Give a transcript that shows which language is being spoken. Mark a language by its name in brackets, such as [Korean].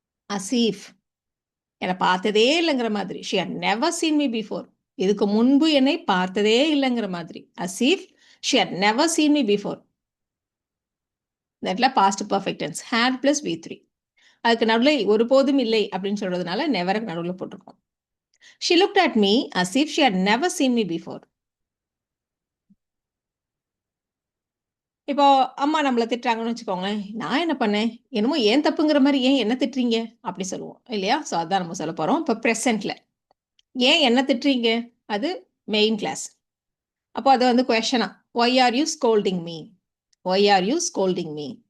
[English] as if [Tamil] என்னை பார்த்ததே இல்லைங்கிற மாதிரி. [English] She had never seen me before. [Tamil] இதுக்கு முன்பு என்னை பார்த்ததே இல்லைங்கிற மாதிரி. [English] As if she had never seen me before. [Tamil] தட்ல past perfect tense [English] had plus V3. [Tamil] அதுக்கு நடுவில் ஒருபோதும் இல்லை அப்படின்னு சொல்றதுனால நெவர் நடுவில் போட்டிருக்கோம். [English] She looked at me as if she had never seen me before. [Tamil] இப்போ அம்மா நம்மளை திட்டுறாங்கன்னு வச்சுக்கோங்களேன். நான் என்ன பண்ணேன், என்னமோ ஏன் தப்புங்கிற மாதிரி ஏன் என்ன திட்டுறீங்க அப்படி சொல்லுவோம் இல்லையா? ஸோ அதான் நம்ம சொல்ல போகிறோம். இப்போ ப்ரெசென்ட்ல ஏன் என்ன திட்டுறீங்க அது மெயின் கிளாஸ். அப்போ அது வந்து கொஷனா [English] Why are you scolding me, why are you scolding me.